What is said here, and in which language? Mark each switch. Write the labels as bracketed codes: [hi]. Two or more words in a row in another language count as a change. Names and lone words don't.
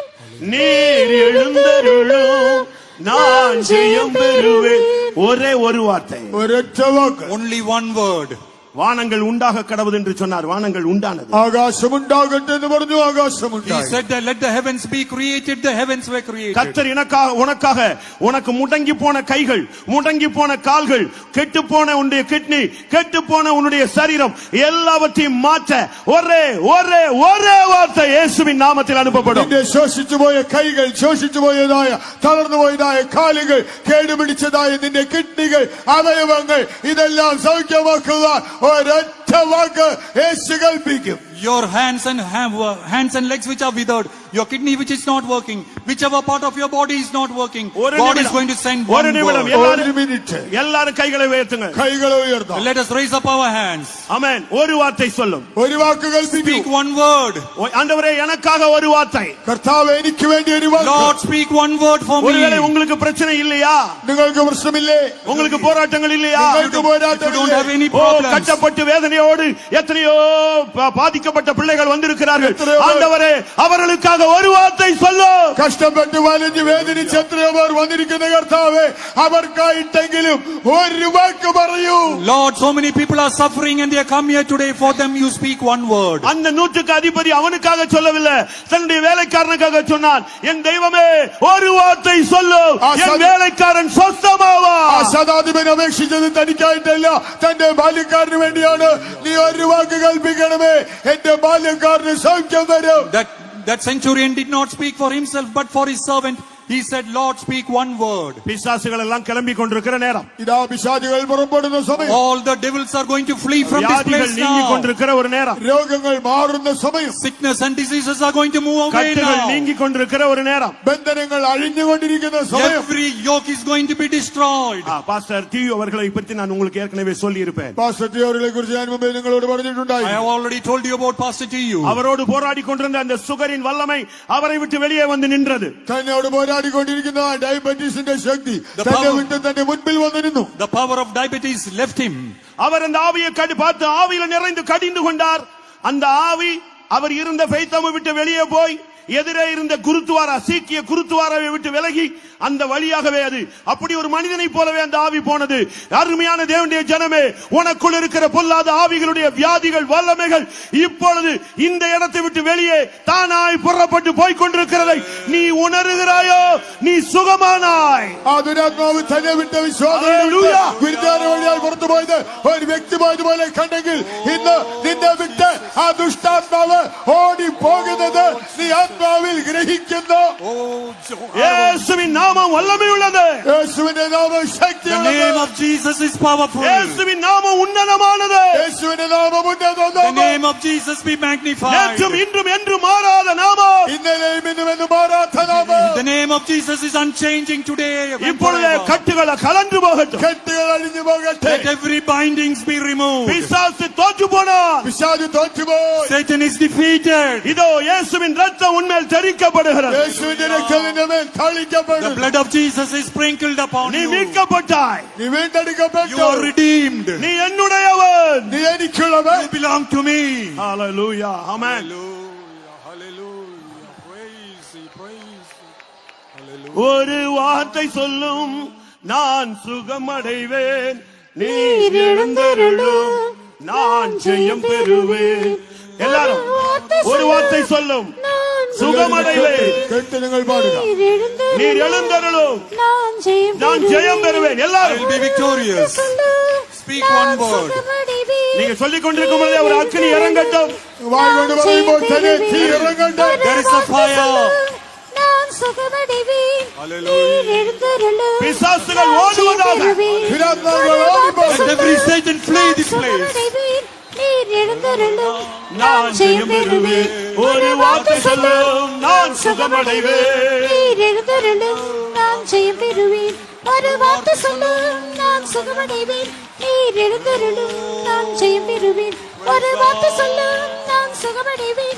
[ta] நீர் எழுந்தருளும் நான் ஜெயம் பெறுவேன். ஒரே ஒரு வார்த்தை, [ml] ഒരൊറ്റ വാക്ക്. [en] Only one word. [ta] வானங்கள் உண்டாக கடவுது என்று சொன்னார். வானங்கள் உண்டானது. [ml] ആകാശമുണ്ടാകട്ടെ എന്ന് പറഞ്ഞു, [en] He [ml] ആകാശമുണ്ടായി. [en] said that let the heavens be created, the heavens were created. [ta] கர்த்தர் உனக்காக உனக்கு முடங்கி போன கைகள், முடங்கி போன கால்கள், கெட்டு போன உன்னுடைய கிட்னி, கெட்டு போன உன்னுடைய சரீரம் எல்லாவற்றையும் மாற்ற ஒரே ஒரே ஒரே வார்த்தை இயேசுவின் நாமத்தில் அனுப்பப்படும். [ml] നിന്റെ ശോഷിച്ചുപോയ കൈകൾ, ശോഷിച്ചുപോയതായ തളർന്നുപോയതായ കാലുകൾ, കേടുപിടിച്ചതായ നിന്റെ കിഡ്നികൾ, അവയവങ്ങൾ ഇതെല്ലാം സൗഖ്യമാക്കുക ഒരൊറ്റ വാക്ക് യേശു കൽപ്പിക്കും. [en] Your hands and legs which are withered, your kidney which is not working, whichever part of your body is not working, God is going to send one word. [ml] ഒരു മിനിറ്റ് [ta] எல்லாரும் கைகளை உயர்த்துங்க. [ml] കൈകളെ ഉയർത്താം. [en] Let us raise up our hands. [ta] ஆமென். ஒரு வார்த்தை சொல்லும். [ml] ഒരു വാക്ക് കൽപ്പിക്കൂ. [en] Speak one word. [ta] ஆண்டவரே எனக்காக ஒரு வார்த்தை. [ml] കർത്താവേ എനിക്ക് വേണ്ടി ഒരു വാക്ക്. [en] Lord, speak one word for me. [ta] ஒருவேளை உங்களுக்கு பிரச்சனை இல்லையா? [ml] നിങ്ങൾക്ക് പ്രശ്നമില്ലേ? [ta] உங்களுக்கு போராட்டங்கள் இல்லையா? [ml] നിങ്ങൾക്ക് [en] If you don't [ml] പോരാട്ടമില്ലേ? [en] have any problems, [ta] கட்டப்பட்டு வேதனையோடு எத்தனையோ பாதிக்கப்பட்ட பிள்ளைகள் வந்திருக்கிறார்கள். ஆண்டவரே அவர்களுக்காக ஒரு வார்த்தை சொல்லும். [ml] കഷ്ടപ്പെട്ട് വലഞ്ഞു വേദനിച്ച് എത്രയോ പേർ വന്നിരിക്കുന്ന കർത്താവേ, അവർക്കായിട്ടെങ്കിലും ഒരു വാക്ക് പറയൂ. [en] Lord, so many people are suffering and they come here today. For them you speak one word. [ta] அந்த நூற்றுக்கு அதிபதி அவனுக்காக சொல்லவில்லை, தன்னுடைய வேலைக்காரனுக்காக சொன்னான். என் தெய்வமே ஒரு வார்த்தை சொல்லும், என் வேலைக்காரன் சொஸ்தமாவான். [ml] ആ ശതാധിപൻ അപേക്ഷിച്ചത് തനിക്കായിട്ടല്ല, തന്റെ ബാല്യക്കാരന് വേണ്ടിയാണ്. നീ ഒരു വാക്ക് കൽപ്പിക്കണമേ, എന്റെ ബാല്യക്കാരന് സൗഖ്യം വരും. [en] That centurion did not speak for himself but for his servant. He said, Lord, speak one word. [ta] பிசாசுகள் எல்லாம் கிளம்பி கொண்டிருக்கிற நேரம், [ml] ഇതാ പിശാചുകൾ പുറപ്പെടുന്ന സമയം, [en] All the devils are going to flee from this [ta] வியாதிகள் [en] place [ta] நீங்கி [en] now. [ta] கொண்டிருக்கிற ஒரு நேரம், [ml] രോഗങ്ങൾ മാറുന്ന സമയം, [en] Sickness and diseases are going to move away [ta] கட்டுகள் [en] now. [ta] நீங்கி கொண்டிருக்கிற ஒரு நேரம், [ml] ബന്ധനങ്ങൾ അഴിഞ്ഞുകൊണ്ടിരിക്കുന്ന സമയം. [en] Every yoke is going to be destroyed. [ta] பாஸ்டர் டிவி அவர்களை பற்றி நான் உங்களுக்கு ஏற்கனவே சொல்லி இருப்பேன். [ml] പാസ്റ്റർ ടി അവരെ കുറിച്ച് ഞാൻ മുമ്പേ നിങ്ങളോട് പറഞ്ഞിട്ടുണ്ടായി. [en] I have already told you about Pastor TU. [ta] அவரோடு போராடி கொண்டிருந்த அந்த சுகரின் வல்லமை அவரை விட்டு வெளியே வந்து நின்றது. [ml] തന്നോട് പോരാടിക്കൊണ്ടിരിക്കുന്ന ഡയബറ്റീസിന്റെ ശക്തി തന്റെ വിട്ട് തന്റെ മുൻപിൽ വന്നിരുന്നു. [en] The power of diabetes left him. [ta] அவர் அந்த ஆவியை பார்த்து ஆவியில நிறைந்து கடிந்து கொண்டார். அந்த ஆவி அவர் இருந்த பெய்தாமை விட்டு வெளியே போய் எதிரே இருந்த குருத்துவாரா, சீக்கிய குருத்துவாராவை விட்டு விலகி அந்த வழியாகவே அது அப்படி ஒரு மனிதனை போலவே அந்த ஆவி போனது. அருமையான தேவனுடைய ஜனமே, உனக்குள் இருக்கிற பொல்லாத ஆவிகளுடைய வியாதிகள், வல்லமைகள் இப்பொழுது இந்த இடத்தை விட்டு வெளியே தானாய் புறப்பட்டு போய் கொண்டிருக்கிறதை நீ உணர்கிறாயோ? நீ சுகமானாய். [ml] ആ ദുരാത്മാവ് തന്നെ വിട്ട വിശ്വാസം ഗുരുദ്വാര വഴിയാൽ പുറത്തു പോയത് ഒരു വ്യക്തി പോയതുപോലെ കണ്ടെങ്കിൽ ഇന്ന് നിന്നെ വിട്ട് ആ ദുഷ്ടാത്മാവ് ഓടി പോകുന്നത് നീ ആത്മാവിൽ ഗ്രഹിക്കുന്നു. [ta] இயேசுவின் நாமம் வல்லமையுள்ளது. [ml] യേശുവിന്റെ നാമം [en] The [ml] ശക്തിയുള്ളത്. [en] name of Jesus is powerful. [ta] இயேசுவின் நாமம் உன்னதமானது. [ml] യേശുവിന്റെ നാമം ഉന്നതമാണ്. [en] The name of Jesus be magnified. [ta] நேற்றும் இன்றும் என்றும் மாறாத நாமம். [ml] ഇന്നലെയും ഇന്നും എന്നും മാറാത്ത നാമം. [en] The name of Jesus is unchanging today and [ta] இப்பொழுது [en] forever. [ta] கட்டுகளை கலந்து போகட்டும். [ml] കെട്ടുകൾ അഴിഞ്ഞു പോകട്ടെ. [en] Let every bindings be removed. [ta] பிசாசு தோற்று போனான். [ml] പിശാച് തോറ്റുപോയി. [en] Satan is defeated. [ta] இதோ இயேசுவின் ரத்தம் உன்மேல் தெறிக்கப்படுகிறது. [ml] യേശുവിന്റെ രക്തം നിന്റെ മേൽ [en] The [ml] തളിക്കപ്പെടും. [en] blood of Jesus is sprinkled upon [ta] நீ [en] you. [ta] மீட்கப்பட்டாய். [ml] നീ വീണ്ടെടുക്കപ്പെട്ടു. [en] You are redeemed. [ta] நீ என்னுடையவன். [ml] നീ എനിക്കുള്ളവൻ. [en] You belong to me. [ta] ஹalleluya. ஆமென். [en] Hallelujah. Praise you, praise you. [ta] ஒரு வார்த்தை சொல்லும், நான் சுகமடைவேன். நீர் எழுந்தருளும், நான் ஜெயம் பெறுவேன். எல்லாரும் ஒரு வார்த்தை சொல்லும், சுகமடைவேன். [ml] കേട്ട് നിങ്ങൾ പാടുക. [ta] நீர் எழுந்தருளும், நான் ஜெயம் பெறுவேன். [en] I [ta] எல்லாரும் [en] will be victorious. Speak one word. [ta] நீங்க சொல்லிக் கொண்டிருக்கும் பொழுதே ஒரு அக்கினி இறங்கட்டும். [ml] വായ് കൊണ്ട് പറയുമ്പോൾ തന്നെ തീ ഇറങ്ങട്ടെ. [en] There is a fire. [ta] பிசாசுகள் ஓடுவதாக. [ml] ദുരാത്മാക്കൾ ഓടിപ്പോകും. [en] Let every Satan flee this place. [ta] நான் ஜெயம் பெறுவேன். ஒரு வார்த்தை சொல்லும், நான் சுகமடைவேன். நான் ஜெயம் பெறுவேன். ஒரு வார்த்தை சொல்லும், நான் சுகமடைவேன். நீர் எழுந்தருளும், நான் ஜெயம் பெறுவேன். ஒரு வார்த்தை சொல்லும், நான் சுகமடைவேன்.